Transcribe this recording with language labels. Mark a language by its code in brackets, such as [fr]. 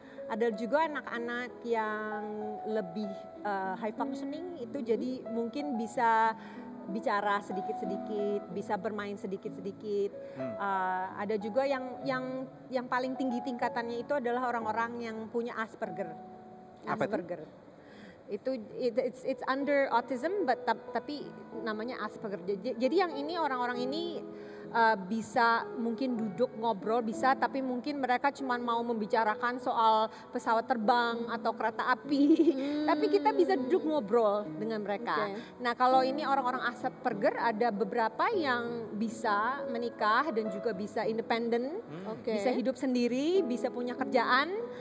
[id] Ada juga anak-anak yang lebih high functioning itu jadi mungkin bisa bicara sedikit-sedikit, bisa bermain sedikit-sedikit. Ada juga yang paling tinggi tingkatannya itu adalah orang-orang yang punya Asperger. Asperger. [en] It's under autism, [id] tapi namanya Asperger. Jadi yang ini orang-orang ini bisa mungkin duduk ngobrol bisa, tapi mungkin mereka cuma mau membicarakan soal pesawat terbang atau kereta api. Tapi kita bisa duduk ngobrol dengan mereka. Nah kalau ini orang-orang Asperger ada beberapa yang bisa menikah dan juga bisa independen, bisa hidup sendiri, bisa punya kerjaan.